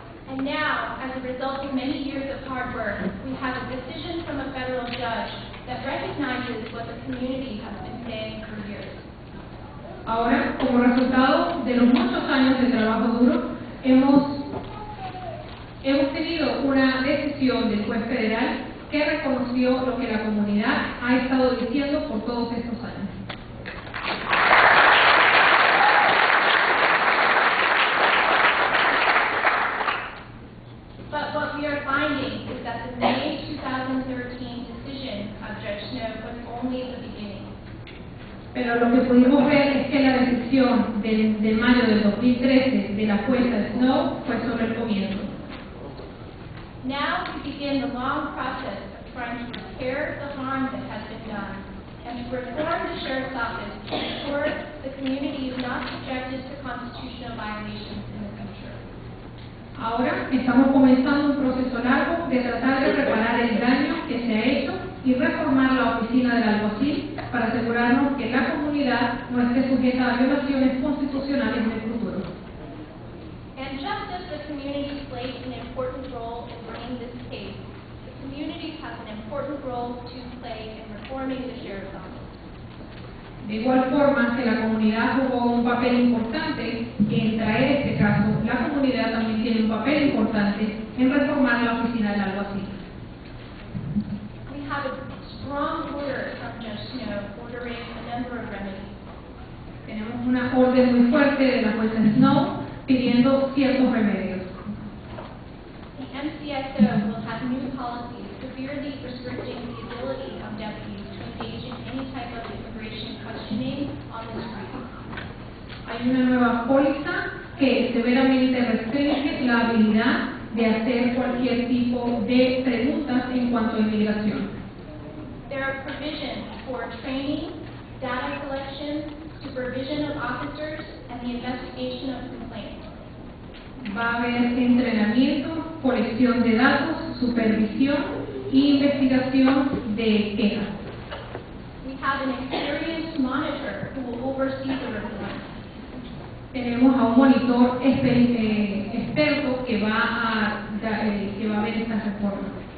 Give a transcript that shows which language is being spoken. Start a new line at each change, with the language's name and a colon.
English: And now, as a result of many years of hard work, we have a decision from a federal judge that recognizes what the community has been saying for years.
Spanish: Ahora, como resultado de los muchos años de trabajo duro, hemos tenido una decisión del juez federal que reconoció lo que la comunidad ha estado diciendo por todos estos años.
English: But what we are finding is that the May 2013 decision of Judge Snow was only the beginning.
Spanish: Pero lo que pudimos ver es que la decisión de mayo del 2013 de la jueza Snow fue solo el comienzo.
English: Now we begin the long process of trying to repair the harm that has been done and to reform the Sheriff's Office to ensure the community is not subjected to constitutional violations in the future.
Spanish: Ahora estamos comenzando un proceso largo de tratar de reparar el daño que se ha hecho y reformar la oficina del alguacil para asegurarnos que la comunidad no esté sujeta a violaciones constitucionales en el futuro.
English: And just as the community played an important role in bringing this case, the community has an important role to play in reforming the Sheriff's Office.
Spanish: De igual forma que la comunidad jugó un papel importante en traer este caso, la comunidad también tiene un papel importante en reformar la oficina del alguacil.
English: We have a strong order from Judge Snow ordering a number of remedies.
Spanish: Tenemos una orden muy fuerte de la jueza Snow pidiendo ciertos remedios.
English: The MCSO will have new policies severely restricting the ability of deputies to engage in any type of immigration questioning on the street.
Spanish: Hay una nueva póliza que severamente restringe la habilidad de hacer cualquier tipo de preguntas en cuanto a inmigración.
English: There are provisions for training, data collection, supervision of officers, and the investigation of complaints.
Spanish: Va a haber entrenamiento, colección de datos, supervisión e investigación de quejas.
English: We have an experienced monitor who will oversee the reform.
Spanish: Tenemos a un monitor experto que va a ver estas reformas.